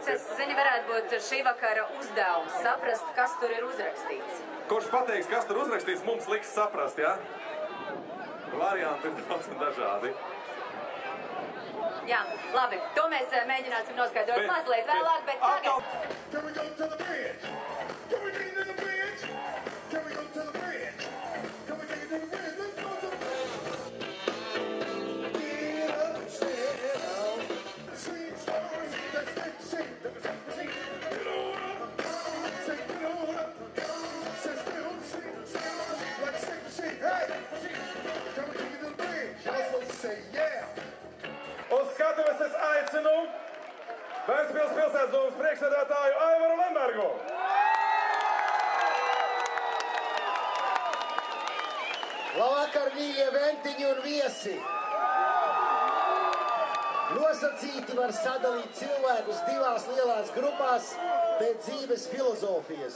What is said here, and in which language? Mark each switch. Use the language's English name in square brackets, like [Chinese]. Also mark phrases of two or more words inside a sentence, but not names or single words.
[Latvian] Tas, zini, varētu būt šī vakara uzdevums, saprast, kas tur ir uzrakstīts. Kurš pateiks, kas tur uzrakstīts, mums liks saprast, ja? Varianti ir daudz un dažādi. Jā, labi, to mēs mēģināsim noskaidrot mazliet vēlāk, bet tagad... [English] Can we go to the bridge? Can we take it to the bridge? Can we go to the bridge? Can we take it to the bridge? Let's go to the bridge. Get up and sit down. Sing songs, let's sing. Get on up, say get on up. Say still sing, let's sing. Hey, can we take it to the bridge? Y'all supposed to say yeah. [Latvian] Uz skatuves es aicinu Ventspils pilsētdomes priekšsēdētāju Aivaru Lembergu. Labvakar, mīļie ventiņi un viesi! Nosacīti var sadalīt cilvēkus divās lielās grupās pēc dzīves filozofijas.